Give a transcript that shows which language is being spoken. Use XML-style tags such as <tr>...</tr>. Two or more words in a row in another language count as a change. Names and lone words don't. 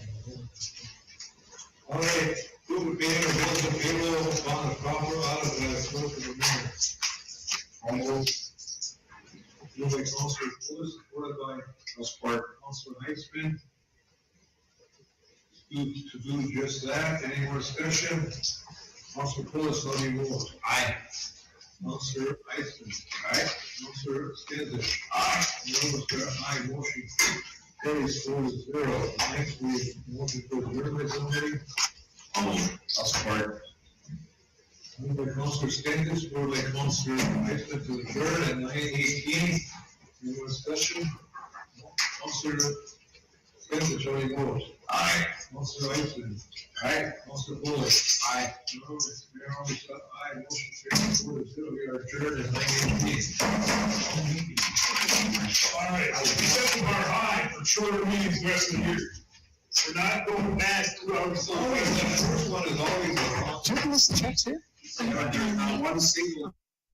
<en>All right, approve the payment of bills and payroll on the proper out of the clerk of the mayor. Moved by Councilor Pulis, supported by Councilor Heitzman. To do just that, any more discussion? Councilor Pulis, how do you vote? Aye. Councilor Heitzman. Aye. Councilor Skinsich. Aye. Mayor Overstart, aye, motion Carries 4-0. Next, we motion to adjourn by somebody. I'll support. Moved by Councilor Stennis, supported by Councilor Heisman to adjourn at 9:18. Any more discussion? Councilor Stennis, how do you vote? Aye. Councilor Heisman. Aye. Councilor Bullock. Aye. Mayor Alves, aye. Motion carries 4-0. We are adjourned at 9:18. All right, we set the bar high for shorter meetings the rest of the year. We're not going past 2 hours. Always, the first one is always the. Check this, check here. There's not one single</en>